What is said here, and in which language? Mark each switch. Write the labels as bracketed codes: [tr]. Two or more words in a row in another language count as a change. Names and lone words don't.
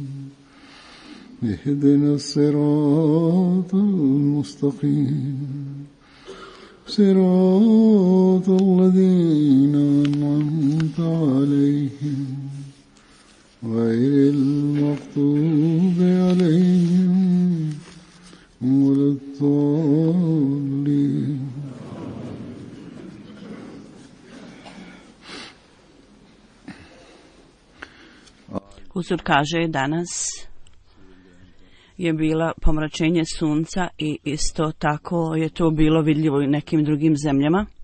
[ar] اهدنا الصراط المستقيم صراط الذين أنعمت عليهم غير المغضوب عليهم ولا الضالين. [bs] Huzur kaže danas je bila pomračenje sunca i isto tako je to bilo vidljivo i nekim drugim zemljama.